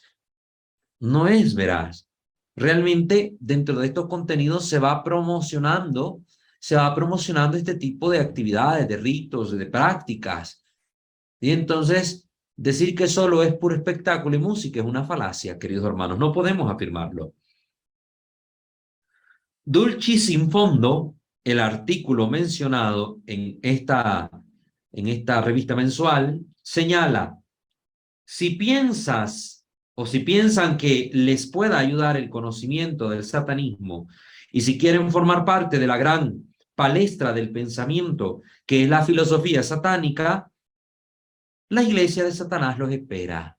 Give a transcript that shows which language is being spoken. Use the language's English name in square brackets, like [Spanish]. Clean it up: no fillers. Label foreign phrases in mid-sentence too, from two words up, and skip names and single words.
[Spanish] No es veraz. Realmente dentro de estos contenidos se va promocionando este tipo de actividades, de ritos, de prácticas. Y entonces decir que solo es puro espectáculo y música es una falacia, queridos hermanos. No podemos afirmarlo. [Latin] Dulcis in fondo, [Spanish] el artículo mencionado en esta revista mensual, señala: si piensas o si piensan que les pueda ayudar el conocimiento del satanismo y si quieren formar parte de la gran palestra del pensamiento, que es la filosofía satánica, la iglesia de Satanás los espera.